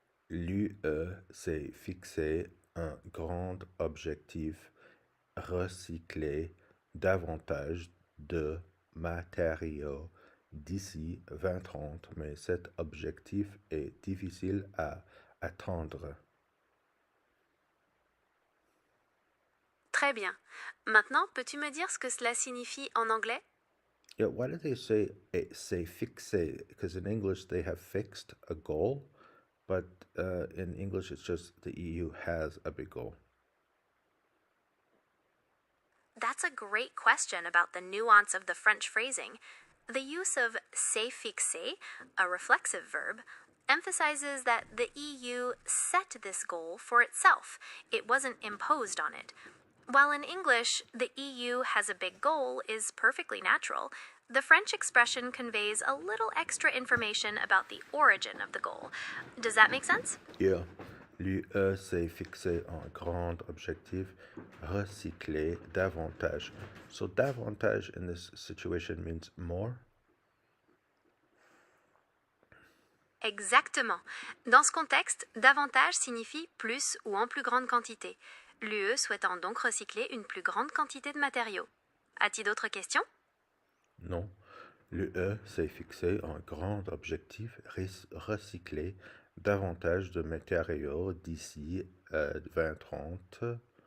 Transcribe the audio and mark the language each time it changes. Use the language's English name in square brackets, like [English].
[French] L'UE s'est fixé un grand objectif, recycler davantage de matériaux d'ici 2030, mais cet objectif est difficile à atteindre. Très bien. Maintenant, peux-tu me dire ce que cela signifie en anglais? [English] Yeah, why do they say fixé? Because in English they have fixed a goal, but in English it's just the EU has a big goal. That's a great question about the nuance of the French phrasing. The use of s'est fixé, a reflexive verb, emphasizes that the EU set this goal for itself. It wasn't imposed on it. While in English, the EU has a big goal is perfectly natural, the French expression conveys a little extra information about the origin of the goal. Does that make sense? Yeah. [French] L'UE s'est fixé un grand objectif, recycler davantage. [English] So davantage in this situation means more? [French] Exactement. Dans ce contexte, davantage signifie plus ou en plus grande quantité. L'UE souhaitant donc recycler une plus grande quantité de matériaux. As-tu d'autres questions? Non. L'UE s'est fixé un grand objectif, recycler davantage de matériaux d'ici 2030.